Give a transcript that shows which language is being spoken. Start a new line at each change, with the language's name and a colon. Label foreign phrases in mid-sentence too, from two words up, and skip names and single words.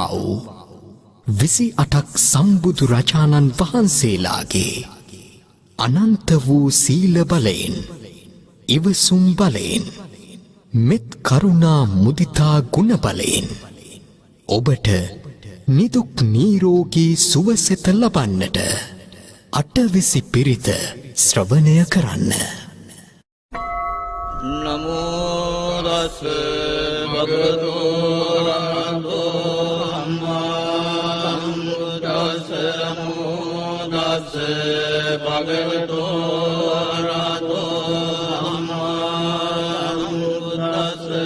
Sinhala: වූ 28ක් සම්බුදුරජාණන් වහන්සේලාගේ අනන්ත වූ සීල බලයෙන් ඉවසුම් බලයෙන් මෙත් කරුණා මුදිතා ගුණ බලයෙන් ඔබට නිදුක් නිරෝගී සුවසෙත ලබන්නට අටවිසි පිරිත ශ්‍රවණය කරන්න.
Pali: නමෝ තස් භගවතු අරහතෝ සම්මා සම්බුද්දස්ස. නමෝ තස් භගවතු අරහතෝ සම්මා සම්බුද්දස්ස.